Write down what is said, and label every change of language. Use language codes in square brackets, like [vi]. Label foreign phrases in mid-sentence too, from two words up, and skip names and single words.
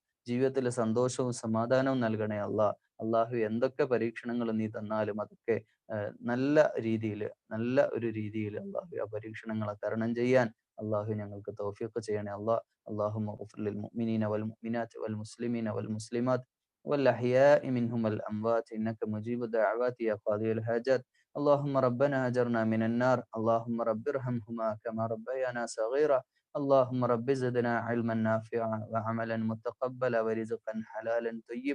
[ml] ജീവിതത്തിൽ സന്തോഷവും സമാധാനവും നൽകണേ അള്ളാഹ്. അള്ളാഹു എന്തൊക്കെ പരീക്ഷണങ്ങൾ നീ തന്നാലും അതൊക്കെ നല്ല രീതിയിൽ, നല്ല ഒരു രീതിയിൽ അള്ളാഹു ആ പരീക്ഷണങ്ങളെ തരണം ചെയ്യാൻ അള്ളാഹു ഞങ്ങൾക്ക് തൗഫീഖ് ചെയ്യണേ അള്ളാഹ്. [ar] اللهم اغفر للمؤمنين والمؤمنات والمسلمين والمسلمات والأحياء منهم والأموات إنك مجيب الدعوات يا قاضي الحاجات. اللهم ربنا أجرنا من النار. اللهم رب ارحمهما كما ربيانا صغيرا. اللهم رب زدنا علما نافعا وعملا متقبلا ورزقا حلالا طيبا.